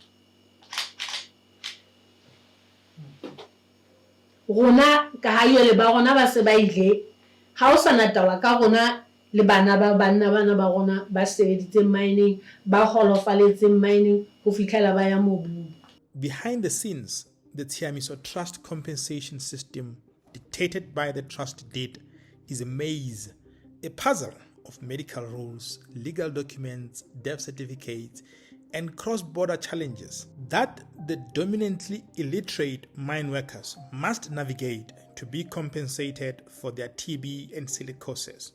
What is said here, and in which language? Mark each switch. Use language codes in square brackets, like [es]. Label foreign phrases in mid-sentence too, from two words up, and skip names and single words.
[st] rona ka hayo le ba rona ba se ba ile ha o sana taba ka rona le bana ba banna bana ba rona ba sebeditseng mining ba holofaletseng mining ho fihlela ba ya mobung. [en] Behind the scenes, the Tshiamiso Trust compensation system dictated by the trust deed is a maze, a puzzle of medical rules, legal documents, death certificates, and cross-border challenges that the dominantly illiterate mine workers must navigate to be compensated for their TB and silicosis.